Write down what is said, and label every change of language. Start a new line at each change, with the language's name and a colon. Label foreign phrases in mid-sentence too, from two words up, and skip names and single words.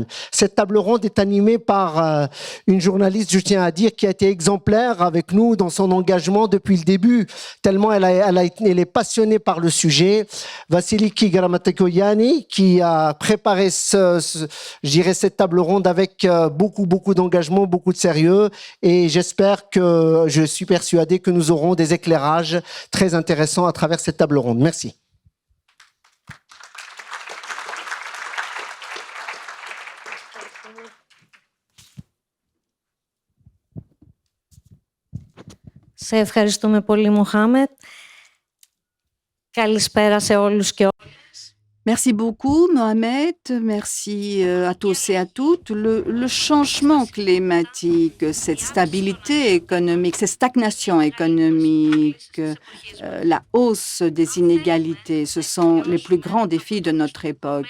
French: Cette table ronde est animée par une journaliste, je tiens à dire, qui a été exemplaire avec nous dans son engagement depuis le début, tellement elle est passionnée par le sujet. Vasiliki Grammatikogianni, qui a préparé je dirais cette table ronde avec beaucoup d'engagement, beaucoup de sérieux, et je suis persuadé que nous aurons des éclairages très intéressants à travers cette table ronde. Merci.
Greek: Σε ευχαριστούμε πολύ, Μοχάμετ. Καλησπέρα σε όλους και όλες.
French: Merci beaucoup, Mohamed. Merci à tous et à toutes. Le changement climatique, cette stabilité économique, cette stagnation économique, la hausse des inégalités, ce sont les plus grands défis de notre époque.